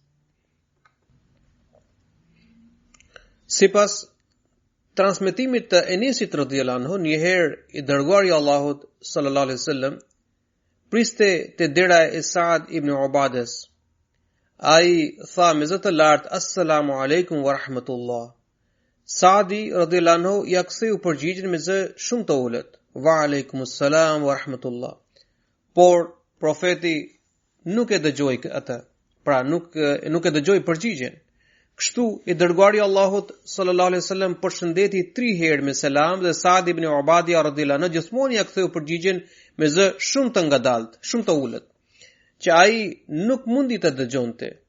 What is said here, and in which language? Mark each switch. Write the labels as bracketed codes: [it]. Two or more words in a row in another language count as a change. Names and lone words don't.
[sq] Sipas transmetimit të Enesit [ar] رضي الله عنه, [sq] një herë I dërguari I Allahut [ar] صلى الله عليه وسلم [sq] priste te dera e Saad ibn Ubades. Ai tha me zë të lartë: [ar] "السلام عليكم ورحمة الله." [sq] Saadi [ar] رضي الله عنه [sq] ja ktheu përgjigjen me zë shumë të ulët: [ar] "وعليكم السلام ورحمة الله." [sq] Por profeti nuk e dëgjoi atë. Pra nuk e dëgjoi përgjigjen. Kështu I dërguari I Allahut [ar] صلى الله عليه وسلم [sq] përshëndeti 3 herë me selam dhe Saad ibn Ubadia [ar] رضي الله عنه [sq] gjithmonë ja ktheu përgjigjen me zë shumë të ngadalt, shumë të ulët, që ai nuk mundi të dëgjonte.